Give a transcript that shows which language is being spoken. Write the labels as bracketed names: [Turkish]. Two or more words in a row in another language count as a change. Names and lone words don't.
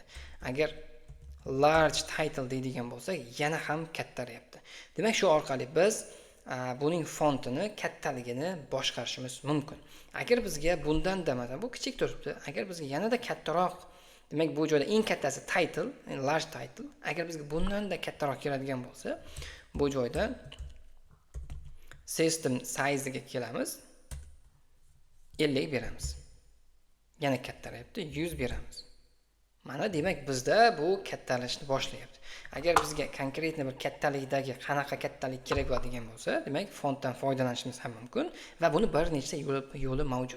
[Uzbek] Agar [English] large title [Uzbek] deydigan bo'lsak, yana ham kattaryapti. Demak, shu orqali biz buning fontini kattaligini boshqarishimiz mumkin. Agar bizga bundan da masalan bu kichik turibdi, agar bizga yanada kattaroq, demak bu joyda eng kattasi title, [English] large title. [Uzbek] Agar bizga bundan da kattaroq keladigan bo'lsa, bu joyda [English] system size [Uzbek] ga kelamiz. 50 beramiz. Yana kattarayapti, 100 beramiz. Mana demak bizda bu kattalashni boshlayapti. Agar bizga konkretni bir kattalikdagi qanaqa kattalik kerak bo'ladigan bo'lsa, demak fontdan foydalanishimiz ham mumkin va buni bir nechta yo'li mavjud.